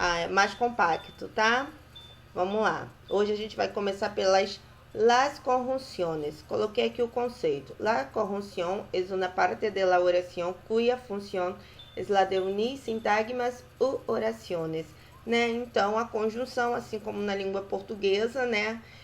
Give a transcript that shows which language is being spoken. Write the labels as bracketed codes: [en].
[pt] Mais compacto, tá? Vamos lá. Hoje a gente vai começar pelas las conjunciones. Coloquei aqui o conceito. [es] La conjunción es una parte de la oración cuya función es la de unir sintagmas u oraciones, né? [pt] Então, a conjunção, assim como na língua portuguesa, né?